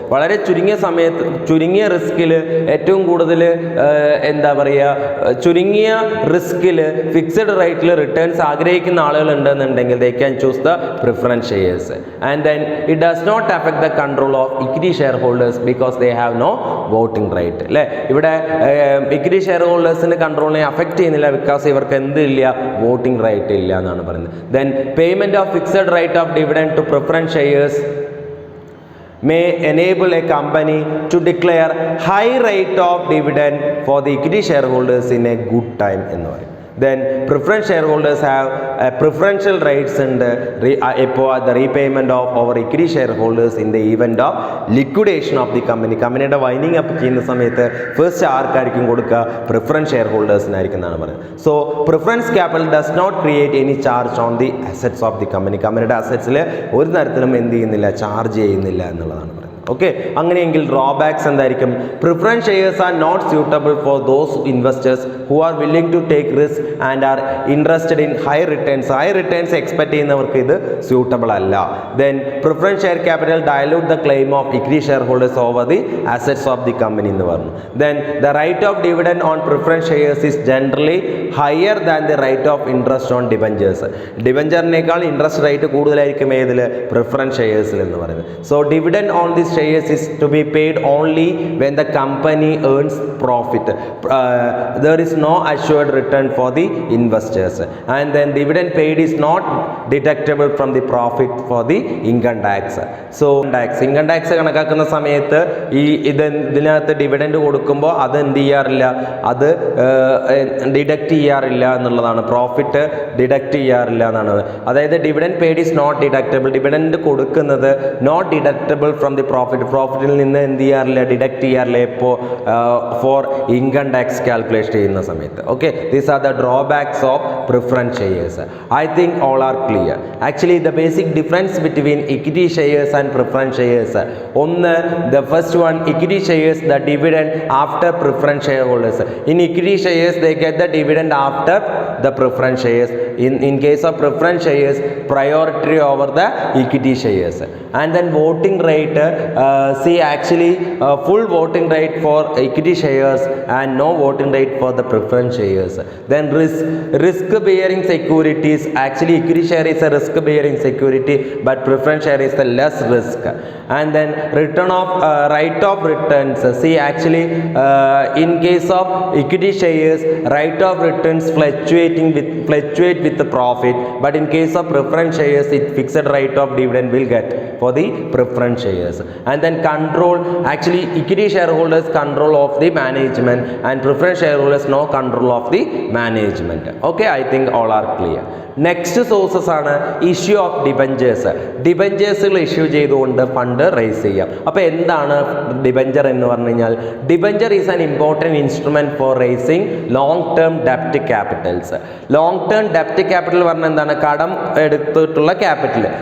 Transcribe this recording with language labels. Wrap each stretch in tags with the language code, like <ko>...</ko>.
<ml>വളരെ ചുരുങ്ങിയ റിസ്കിൽ ഏറ്റവും കൂടുതൽ എന്താ പറയുക, ചുരുങ്ങിയ റിസ്കിൽ ഫിക്സഡ് റേറ്റിൽ റിട്ടേൺസ് ആഗ്രഹിക്കുന്ന ആളുകൾ ഉണ്ടെന്നുണ്ടെങ്കിൽ</ml> <en>They can choose the preference shares. And then it does not affect the control of equity shareholders because they have no voting right.</en> <ml>അല്ലേ, ഇവിടെ ഇക്വിറ്റി ഷെയർ ഹോൾഡേഴ്സിൻ്റെ കൺട്രോളിനെ അഫക്റ്റ് ചെയ്യുന്നില്ല ബിക്കോസ് ഇവർക്ക് എന്തില്ല, വോട്ടിംഗ് റൈറ്റ് ഇല്ല എന്നാണ് പറയുന്നത്.</ml> <en>then payment of fixed rate of dividend to preference shares may enable a company to declare high rate of dividend for the equity shareholders in a good time</en> <ml>എന്ന് പറയും.</ml> <en>Then preference shareholders have preferential rights and ഇപ്പോൾ the repayment of our equity shareholders in the event of liquidation of the company.</en> <ml>കമ്പനിയുടെ winding up ചെയ്യുന്ന സമയത്ത് first ആർക്കായിരിക്കും കൊടുക്കുക, preference share ഹോൾഡേഴ്സിനായിരിക്കും എന്നാണ് പറയുന്നത്.</ml> <en>So preference capital does not create any charge on the assets of the company.</en> <ml>കമ്പനിയുടെ അസറ്റ്സിൽ ഒരു തരത്തിലും എന്ത് ചെയ്യുന്നില്ല, ചാർജ് ചെയ്യുന്നില്ല എന്നുള്ളതാണ് പറയുന്നത്. ഓക്കെ, അങ്ങനെയെങ്കിൽ ഡ്രോബാക്സ് എന്തായിരിക്കും?</ml> <en>Preference shares are not suitable for those investors who are willing to take risk and are interested in high returns.</en> <ml>High returns expect ചെയ്യുന്നവർക്ക് ഇത് സ്യൂട്ടബിൾ അല്ല.</ml> <en>then preference share capital dilute the claim of equity shareholders over the assets of the company</en> <ml>എന്ന് പറഞ്ഞു.</ml> <en>Then the rate of dividend on preference shares is generally higher than the rate of interest on debentures.</en> <ml>ഡിബഞ്ചറിനേക്കാൾ interest rate കൂടുതലായിരിക്കും ഏതിൽ, preference ഷെയർസിൽ എന്ന് പറയുന്നത്.</ml> <en>So dividend on this shares is to be paid only when the company earns profit. There is no assured return for the investors, and then dividend paid is not deductible from the profit for the income tax.</en> <ml>So income tax കണക്കാക്കുന്ന സമയത്ത് ഇതിനകത്ത് dividend കൊടുക്കുമ്പോൾ അത് എന്ത് ചെയ്യാറില്ല, അത് deduct ചെയ്യാറില്ല എന്നുള്ളതാണ്. പ്രോഫിറ്റ് ഡിഡക്റ്റ് ചെയ്യാറില്ല എന്നാണ്. അതായത്</ml> <en>Dividend paid is not deductible.</en> <ml>Dividend കൊടുക്കുന്നത്</ml> <en>not deductible from the</en> <ml>പ്രോഫിറ്റിൽ നിന്ന് എന്ത് ചെയ്യാറില്ല, ഡിഡക്റ്റ് ചെയ്യാറില്ല ഇപ്പോൾ ഫോർ ഇൻകം ടാക്സ് കാൽക്കുലേറ്റ് ചെയ്യുന്ന സമയത്ത്.</ml> <en>Okay, these are the drawbacks of preference shares. I think all are clear. Actually the basic difference between equity shares and preference shares, ഒന്ന്, the first one, equity shares the dividend after preference shareholders. In equity shares they get the dividend after the preference shares. In case of preference shares, priority over the equity shares. And then voting rate, see actually full voting rate for equity shares and no voting rate for the preference shares. Then risk bearing securities, actually equity share is a risk bearing security but preference share is the less risk. And then return of right of returns, see actually in case of equity shares, right of returns fluctuate with the profit, but in case of preference shares it fixed rate of dividend will get for the preference shares. And then control, actually equity shareholders control of the management and preference shareholders no control of the management. Okay, I think all are clear.</en> <ml>Next sources ആണ് issue of debentures. ഡിബഞ്ചേഴ്സുകൾ issue ചെയ്തുകൊണ്ട് fund raise ചെയ്യാം. അപ്പോൾ എന്താണ് debenture എന്ന് പറഞ്ഞു കഴിഞ്ഞാൽ,</ml> <en>Debenture is an important instrument four racing long term ഡെപ്റ്റ് Capitals.</en> <ml>Long term ഡെപ്റ്റ് capital പറഞ്ഞാൽ എന്താണ്, കടം എടുത്തിട്ടുള്ള ക്യാപിറ്റൽ.</ml>